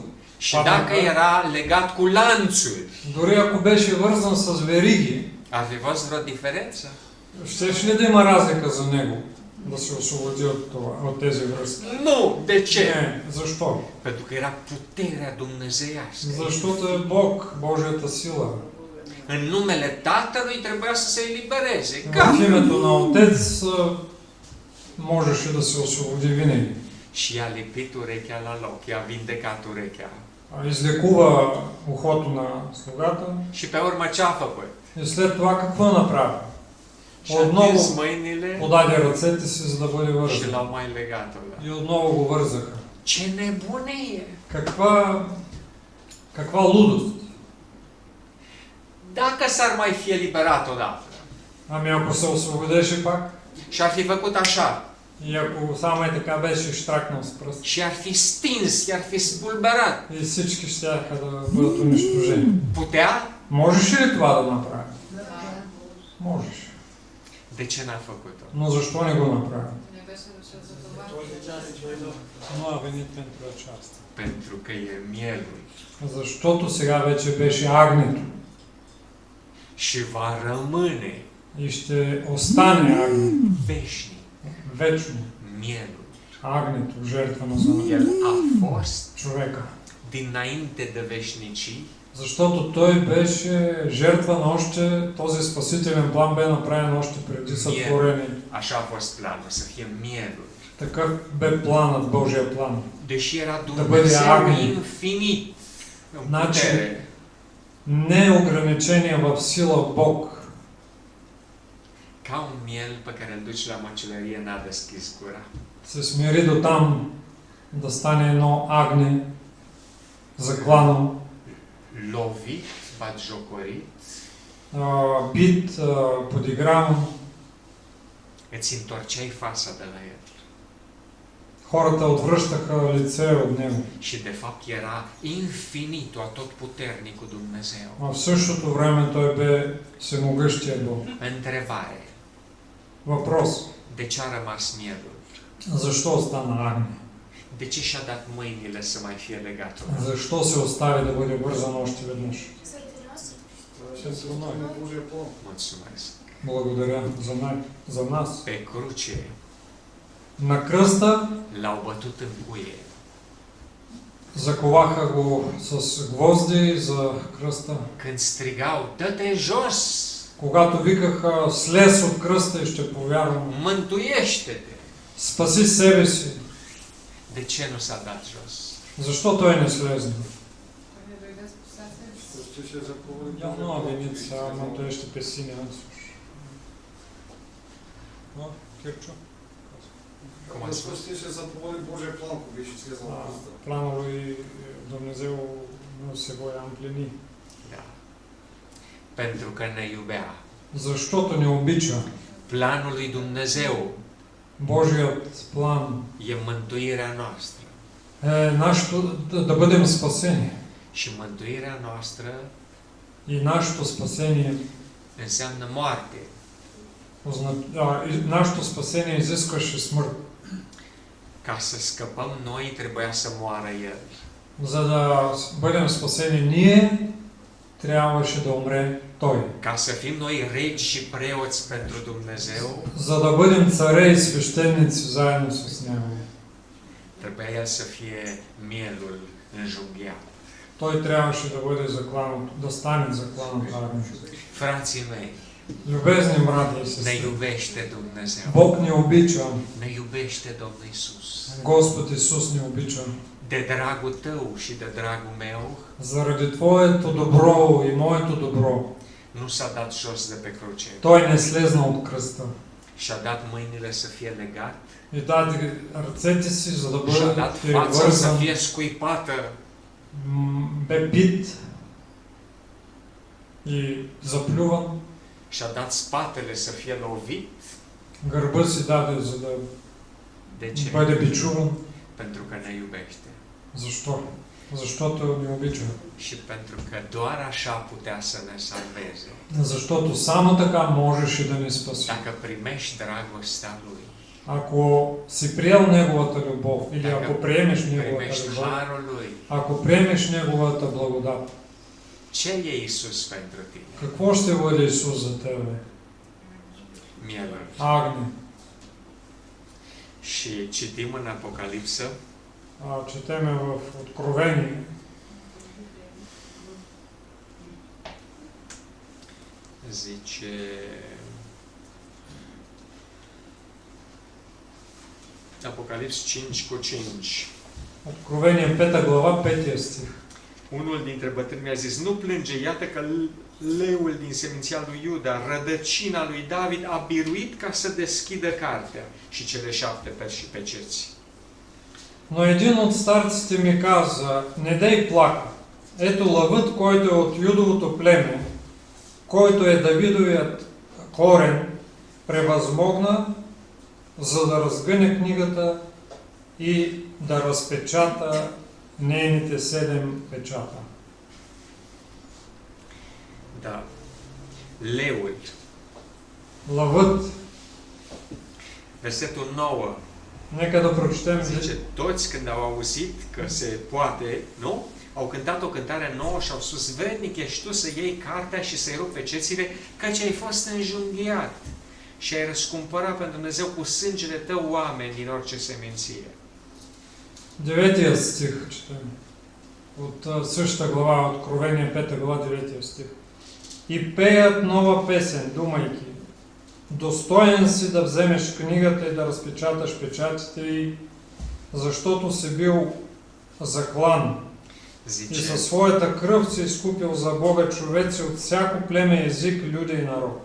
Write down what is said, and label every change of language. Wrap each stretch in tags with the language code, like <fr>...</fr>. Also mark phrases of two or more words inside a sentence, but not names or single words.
<ro>și dacă era legat cu lanțuri,</ro> <bg>Дори ако беше вързан с вериги,</bg> <ro>ar fi fost vreo diferență?</ro> <bg>щеше ли да има разлика за него да се освободи от тези връзки?</bg> <ro>Nu! De ce?</ro> <bg>Не. Защо?</bg> <ro>Pentru că era puterea dumnezeiască.</ro> <bg>Защото е Бог, Божията сила.</bg> <ro>În numele Tatălui trebuia să se elibereze.</ro> <bg>В</bg> <ro>Gata!</ro> <bg>името на Отец можеше да се освободи винаги.</bg> <ro>Și i-a lipit urechea la loc, i-a vindecat urechea.</ro> <bg>Излекува ухото на слугата</bg> <ro>Și pe urmă ce a făcut?</ro> <bg>и след това какво направи?</bg> <ro>Și-a întins mâinile</ro> <bg>Подаде ръцете си, за да бъде</bg> <ro>și</ro> <bg>вързан.</bg> <ro>l-au mai legat.</ro> <bg>И отново го вързаха.</bg> <ro>Ce nebunie!</ro> <bg>Каква лудост!</bg> <ro>Dacă s-ar mai fi eliberat odată</ro> <bg>Ами ако се освободеше пак</bg> <ro>și ar fi făcut așa</ro> <bg>и ако само е така беше штракнал с пръст</bg> <ro>și ar fi stins, i-ar fi spulberat,</ro> <bg>и всички щяха да бъдат унищожени.</bg> <ro>putea?</ro> <bg>Можеше ли това да направи? Можеше.</bg> <ro>De ce n-a făcut-o?</ro> <bg>Но защо не го направи? Този час е дойдох.</bg> <ro>Nu a venit pentru aceasta. Pentru că e mielul</ro> <bg>Защото сега вече беше агнето</bg> <ro>și va rămâne</ro> <bg>и ще остане агнето</bg> <ro>veșnic</ro> <bg>вечно.</bg> <ro>mielul.</ro> <bg>Агнето, жертвано за</bg> <ro>El a fost</ro> <bg>човека.</bg> <ro>dinainte de veșnicii</ro> <bg>Защото той беше жертван още, този спасителен план бе направен още преди сътворението.</bg> <ro>Așa a fost planul, să fie mielul.</ro> <bg>Такъв бе планът, Божия план.</bg> <ro>Deși era</ro> <bg>Da бъде</bg> <ro>Dumnezeu</ro> <bg>agni.</bg> <ro>infinit în</ro> <bg>Значи,</bg> <ro>putere,</ro> <bg>неограничения в сила Бог.</bg> <ro>ca un miel pe care îl duci la măcelărie, n-a deschis gura.</ro> <bg>Се смири до там да стане едно агне, заклано,</bg> <ro>Lovit, batjocorit,</ro> <bg>бит, подигран.</bg> <ro>îți întorceai fața de la el.</ro> <bg>Хората отвръщаха лице от него.</bg> <ro>Și de fapt era infinitul, atotputernicul Dumnezeu.</ro> <bg>А в същото време той бе всемогъщия Бог.</bg> <ro>Întrebare.</ro> <bg>Въпрос.</bg> <ro>De ce a rămas mielul?</ro> <bg>Защо остана агне?</bg> <ro>De ce și-a dat mâinile să mai fie legat?</ro> <bg>Защо се остави да бъде вързан още веднъж?</bg> <ro>Mulțumesc.</ro> <bg>Благодаря за нас.</bg> <ro>Pe cruce</ro> <bg>На кръста</bg> <ro>l-au bătut în cuie.</ro> <bg>заковаха го с гвозди за кръста.</bg> <ro>Când strigau, dă-te jos,</ro> <bg>Когато викаха слез от кръста и ще повярвам,</bg> <ro>mântuiește-te.</ro> <bg>спаси себе си.</bg> <ro>De ce nu s-a dat jos?</ro> <bg>Защо той не слезна? Ще се заповеди. Явно авеница, ама той ще песи, няма да слуша. Кирчо?</bg> <ro>Cum a spus?</ro> <bg>Ще са проводи Божия план, ако беше слезал на кръста.</bg> <ro>Planul lui Dumnezeu nu se voia împlini. Da. Pentru că ne iubea.</ro> <bg>Защото ne обича.</bg> <ro>Planul lui Dumnezeu</ro> <bg>Божият план</bg> <ro>e mântuirea noastră.</ro> <bg>е нашето, да бъдем спасени.</bg> <ro>Și mântuirea noastră</ro> <bg>И нашето спасение,</bg> <ro>înseamnă moarte.</ro> <bg>нашето спасение изискваше смърт.</bg> <ro>Ca să scăpăm noi, trebuia să moară El.</ro> <bg>За да бъдем спасени ние, трябваше да умре Той.</bg> <ro>Ca să fim noi regi și preoți pentru Dumnezeu,</ro> <bg>За да бъдем царе и свещеници заедно с Него.</bg> <ro>trebuia El să fie mielul înjunghiat.</ro> <bg>Той трябваше да бъде заклан, да стане заклан от агнето.</bg> <ro>Frații mei,</ro> <bg>Любезни брати и</bg> <ro>ne</ro> <bg>сестри,</bg> <ro>iubește Dumnezeu.</ro> <bg>Бог ни обича,</bg> <ro>Ne iubește Domnul Isus.</ro> <bg>Господ Исус ни обича.</bg> <ro>De dragul tău și de dragul meu,</ro> <bg>Заради Твоето добро и моето добро,</bg> <ro>nu s-a dat jos de pe cruce.</ro> <bg>Той не слезна от кръста.</bg> <ro>Și-a dat mâinile să fie legat.</ro> <bg>И даде ръцете си, за да</bg> <ro>Și-a</ro> <bg>бъде</bg> <ro>dat fața să</ro> <bg>вързан,</bg> <ro>fie scuipată.</ro> <bg>бе бит и заплюван.</bg> <ro>Și-a dat spatele să fie lovit.</ro> <bg>Гърба си даде, за да</bg> <ro>De ce?</ro> <bg>бъде бичуван.</bg> <ro>Pentru că ne iubește.</ro> <bg>Защо? Защото ни обича.</bg> <ro>Și pentru că doar așa putea să ne salveze.</ro> <bg>Защото само така можеше да ни спаси.</bg> <ro>Dacă primești dragostea Lui,</ro> <bg>Ако си приел Неговата любов, или ако приемеш Неговата</bg> <ro>primești</ro> <bg>любов,</bg> <ro>harul Lui,</ro> <bg>ако приемеш Неговата благодат,</bg> <ro>ce e Isus pentru tine?</ro> <bg>какво ще бъде Исус за тебе?</bg> <ro>Mielul.</ro> <bg>Агне.</bg> <ro>Și citim în Apocalipsă,</ro> <bg>Четеме в Откровение,</bg> <ro>zice... Apocalips 5 cu 5.</ro> <bg>Откровение 5 глава, 5 стих.</bg> <ro>Unul dintre bătrâni mi-a zis, nu plânge, iată că leul din seminția lui Iuda, rădăcina lui David, a biruit ca să deschidă cartea și cele 7 perși și peceți.</ro> <bg>Но един от старците ми каза, не дай плака. Ето лъвът, който е от Юдовото племе, който е Давидовият корен, превъзмогна, за да разгъне книгата и да разпечата нейните 7 печата.</bg> <ro>Da. Leul.</ro> <bg>Лъвът.</bg> <ro>Versetul 9.</ro> <bg>Нека да прочетем.</bg> <ro>Zice, toți când au auzit că se poate, nu? Au cântat o cântare nouă și au spus, vrednic ești tu să iei cartea și să-i rupi pecețile, căci ai fost înjunghiat și ai răscumpărat pentru Dumnezeu cu sângele tău oameni din orice seminție.</ro> <bg>9 стих четем. От същата глава, Откровение 5 глава, 9 стих. И пеят нова песен, думайки, достоен си да вземеш книгата и да разпечаташ печатите й, защото си бил заклан и със своята кръв си изкупил за Бога човеци от всяко племе, език, люде и народ.</bg>